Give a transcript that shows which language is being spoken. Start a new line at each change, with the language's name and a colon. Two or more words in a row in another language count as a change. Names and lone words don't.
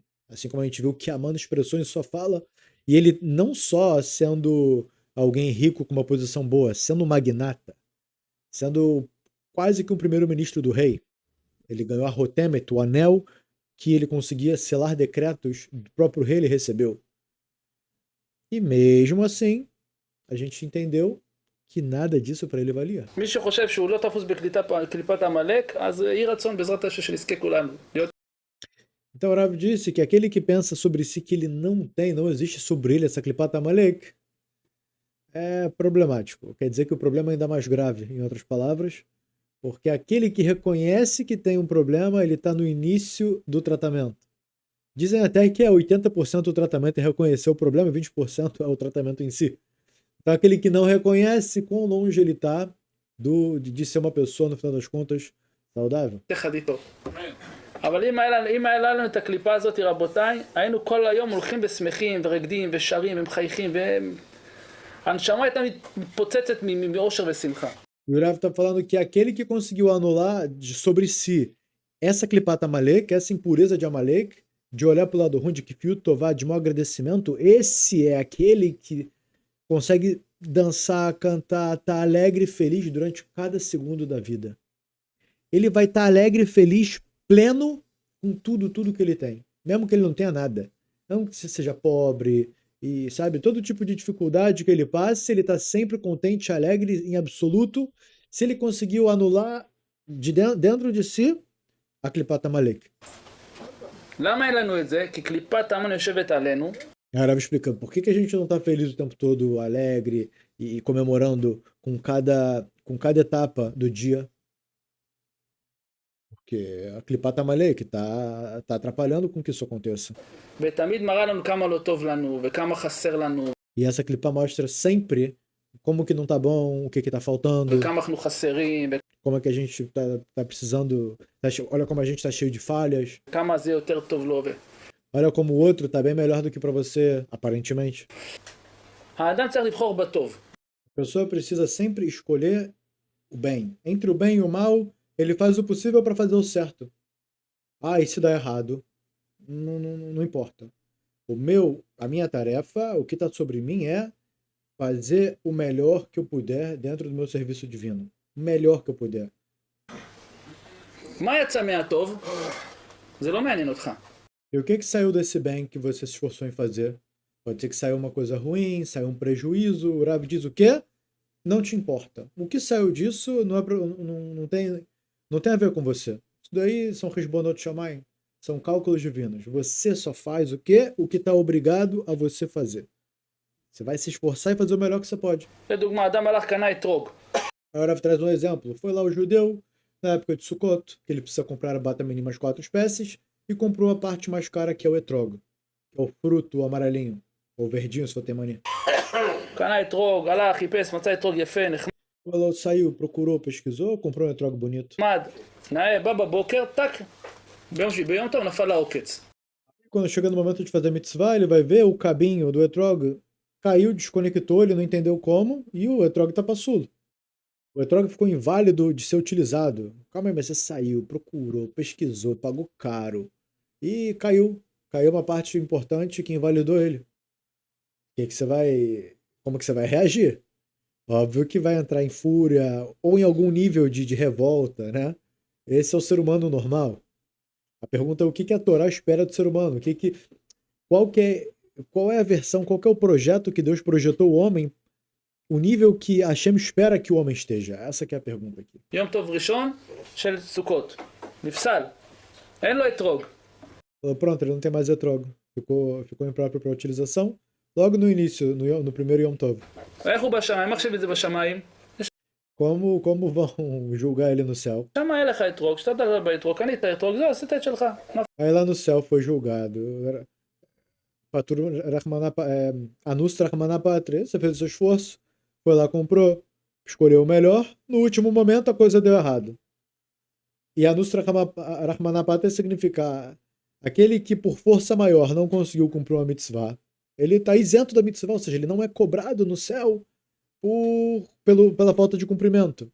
Portuguese: Assim como a gente viu que Aman expressou em sua fala. E ele não só sendo alguém rico com uma posição boa, sendo um magnata, sendo quase que um primeiro-ministro do rei. Ele ganhou a Rotemet, o anel que ele conseguia selar decretos do próprio rei, ele recebeu. E mesmo assim, a gente entendeu que nada disso para ele valia.
Hebrew: מי שחושב שהוא לא תפוס בקליפת עמלק, אז יהי רצון בעזרת השם שנזכה כולנו.
Portuguese: Então o Rav disse que aquele que pensa sobre si que ele não existe sobre ele essa clipat Amalek, é problemático. Quer dizer que o problema é ainda mais grave, em outras palavras, porque aquele que reconhece que tem um problema, ele está no início do tratamento. Dizem até que é 80% do tratamento é reconhecer o problema, 20% é o tratamento em si. Então aquele que não reconhece, quão longe ele está de ser uma pessoa, no final das contas, saudável.
Hebrew: אבל אם היה לנו את הקליפה הזאת, רבותיי, היינו כל היום הולכים ושמחים ורקדים ושרים ומחייכים, והנשמה הייתה מתפוצצת מאושר ושמחה.
Portuguese: E o Rav está falando que aquele que conseguiu anular sobre si essa Klipat Amalek, essa impureza de Amalek, de olhar para o lado ruim, de
Hebrew: כפיות טובה,
Portuguese: de mau agradecimento, esse é aquele que consegue dançar, cantar, estar alegre e feliz durante cada segundo da vida. Ele vai estar alegre, feliz, pleno com tudo que ele tem. Mesmo que ele não tenha nada. Não que você seja pobre e, sabe, todo tipo de dificuldade que ele passe, ele está sempre contente, alegre em absoluto, se ele conseguiu anular dentro de si a Klipat Amalek.
Hebrew: למה אין לנו את זה? כי קליפת האמן יושבת עלינו.
Portuguese: A Arav explicando por que a gente não está feliz o tempo todo, alegre e comemorando com cada etapa do dia. Porque a Klipat Amalek tá atrapalhando com que isso aconteça.
Hebrew: ותמיד מראה לנו כמה לא טוב לנו וכמה חסר לנו.
Portuguese: E essa Klipa mostra sempre como que não tá bom, o que que tá faltando,
Hebrew: וכמה אנחנו חסרים
Portuguese: como é que a gente tá precisando, olha como a gente tá cheio de falhas,
Hebrew: וכמה זה יותר טוב לו.
Portuguese: olha como o outro tá bem melhor do que para você, aparentemente.
Hebrew: האדם צריך לבחור בטוב.
Portuguese: A pessoa precisa sempre escolher o bem. Entre o bem e o mal, ele faz o possível para fazer o certo. Ah, e se dá errado? Não importa. A minha tarefa, o que está sobre mim é fazer o melhor que eu puder dentro do meu serviço divino. O melhor que eu puder.
Hebrew: מה יצא מהטוב? זה לא מעניין אותך.
Portuguese: E o que saiu desse bem que você se esforçou em fazer? Pode ser que saiu uma coisa ruim, saiu um prejuízo. O Rav diz o quê? Não te importa. O que saiu disso não tem a ver com você. Isso daí são
Hebrew: חשבונות שמיים.
Portuguese: São cálculos divinos. Você só faz o quê? O que está obrigado a você fazer. Você vai se esforçar e fazer o melhor que você pode.
Hebrew: לדוגמה, אדם הלך קנה אתרוג.
Portuguese: A Rav traz um exemplo. Foi lá o judeu, na época de Sukkot, que ele precisa comprar a bata mínima as 4 espécies, e comprou a parte mais cara, que é o etrogo, que é o fruto amarelinho, ou verdinho, se for ter mania.
Hebrew: קנה אתרוג, הלך, חיפש, מצא אתרוג יפה,
Portuguese: Ela saiu, procurou, pesquisou, comprou um etrogo bonito.
Hebrew: נחמד. נאה, בא בבוקר, טק. ביום טוב נפל העוקץ.
Portuguese: Quando chega no momento de fazer a mitzvah, ele vai ver o cabinho do etrogo caiu, desconectou, ele não entendeu como, e o etrogo tá passudo. O etrogo ficou inválido de ser utilizado. Calma aí, mas você saiu, procurou, pesquisou, pagou caro e caiu. Caiu uma parte importante que invalidou ele. Como que você vai reagir? Óbvio que vai entrar em fúria ou em algum nível de revolta, né? Esse é o ser humano normal. A pergunta é o que a Torá espera do ser humano? Qual é a versão, qual é o projeto que Deus projetou o homem, o nível que Hashem espera que o homem esteja? Essa que é a pergunta aqui.
Hebrew: יום טוב ראשון של סוכות. נפסל. אין לו אתרוג.
Portuguese: Pronto, ele não tem mais etrogo. Ficou impróprio para utilização. Logo no início, no primeiro
Hebrew: יום טוב. איך הוא בשמיים? מחשיב את זה בשמיים?
Portuguese: Como vão julgar ele no céu?
Hebrew: שם היה לך אתרוג, שאתה תדבר באתרוג, קנית אתרוג, זהו, עשית את שלך.
Portuguese: Aí lá no céu foi julgado.
Aramaic: אנוס רחמנא פטריה,
Portuguese: você fez o seu esforço, foi lá, comprou, escolheu o melhor, no último momento a coisa deu errado. E
Aramaic: אנוס רחמנא פטריה
Portuguese: significa aquele que por força maior não conseguiu cumprir uma mitzvah, ele está isento da mitzvah, ou seja, ele não é cobrado no céu pela falta de cumprimento.